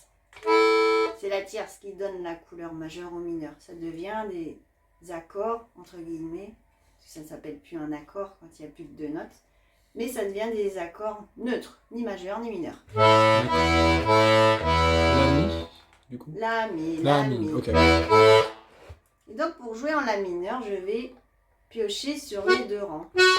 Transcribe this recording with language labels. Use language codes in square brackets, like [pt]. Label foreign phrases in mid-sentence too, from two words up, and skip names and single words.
[fr] C'est la tierce qui donne la couleur majeure ou mineure. Ça devient des accords, entre guillemets. Ça ne s'appelle plus un accord quand il n'y a plus que 2 notes. Mais ça devient des accords neutres, ni majeurs ni mineurs. La mi, du coup. La, mi, La, la, mi, mi. ok. Et donc pour jouer en la mineure, je vais piocher sur les 2 rangs.